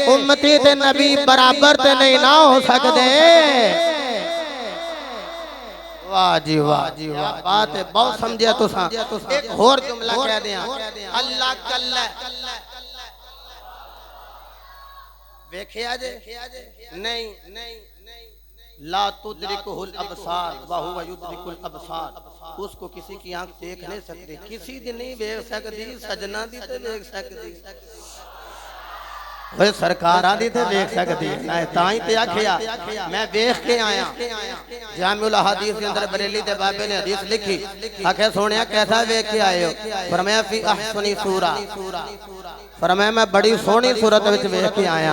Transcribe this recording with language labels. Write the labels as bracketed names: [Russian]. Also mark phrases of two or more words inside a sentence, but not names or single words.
[Punjabi] ਉੱਮਤੀ ਤੇ ਨਬੀ ਬਰਾਬਰ ਤੇ ਨਹੀਂ ਨਾ ਹੋ ਸਕਦੇ। ਵਾਹ ਜੀ ਵਾਹ ਜੀ ਵਾਹ, ਬਾਤ ਹੈ ਬਹੁਤ ਸਮਝਿਆ ਤੁਸਾਂ। ਇੱਕ ਹੋਰ ਜੁਮਲਾ ਕਹਿ ਦਿਆ ਅੱਲਾਹ ਕੱਲਾ ਵੇਖਿਆ ਜੇ ਨਹੀਂ? [Arabic] لا تدرك الأبصار و هو يدرك الأبصار, [Hindi] उसको किसी की आंख देख नहीं सकती, [Punjabi] ਕਿਸੀ ਦੀ ਨਹੀਂ ਦੇਖ ਸਕਤੀ, ਸੱਜਣਾਂ ਦੀ ਤੇ ਦੇਖ ਸਕਤੀ, ਵੇ ਸਰਕਾਰਾਂ ਦੀ ਤੇ ਦੇਖ ਸਕਤੀ। ਤਾਈਂ ਤੇ ਆਖਿਆ ਮੈਂ ਵੇਖ ਕੇ ਆਇਆ। ਜਾਮਿਉਲ ਹਦੀਸ ਕੇ ਅੰਦਰ ਬਰੇਲੀ ਦੇ ਬਾਬੇ ਨੇ ਹਦੀਸ ਲਿਖੀ, ਆਖੇ ਸੋਹਣਿਆ ਕੈਸਾ ਵੇਖ ਕੇ ਆਏ ਹੋ? फरमाया [Arabic] في أحسن صورة, [Punjabi] ਫ਼ਰਮਾਇਆ ਮੈਂ ਬੜੀ ਸੋਹਣੀ ਸੂਰਤ ਵਿੱਚ ਵੇਖ ਕੇ ਆਇਆ।